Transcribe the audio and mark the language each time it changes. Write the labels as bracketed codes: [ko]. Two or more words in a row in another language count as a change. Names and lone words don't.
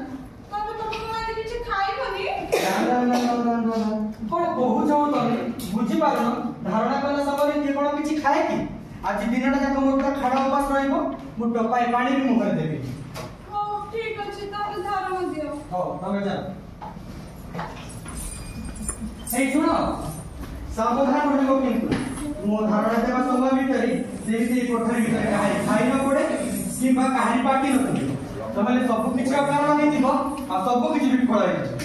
[or] ତମେ ତମେ ଆଜି କିଛି ଖାଇବନି? କଣ କହୁଛ ତମେ ବୁଝିପାରୁନ? ଧାରଣା କଲା ସମୟରେ କିଏ କଣ କିଛି ଖାଏ କି? ଆଜି ଦିନଟା ଯାକ ମୋର ପୁରା ଖାଡ଼ା ଉପାସ ରହିବ ମୁଁ ଟୋପାଏ ପାଣି ବି ମୁହଁରେ ଦେବି। ହଉ ଠିକ ଅଛି ତାହେଲେ ଧାରଣା ଦିଅ। ହଉ ତମେ ଯାଅ। ଏଇ ଶୁଣ ସାବଧାନ ରହିବ କିନ୍ତୁ ମୋ ଧାରଣା ଦେବା ସମୟ ଭିତରେ ସେମିତି କୋଠରୀ ଭିତରେ କାହାରି ଖାଇ ନ ପଡେ କିମ୍ବା କାହାରି ପାଟି ନ କରିବ ତାହେଲେ ସବୁ କିଛି କାରଣ ହେଇଥିବ ଆଉ ସବୁ କିଛି ବିଫଳ ହେଇଯିବ।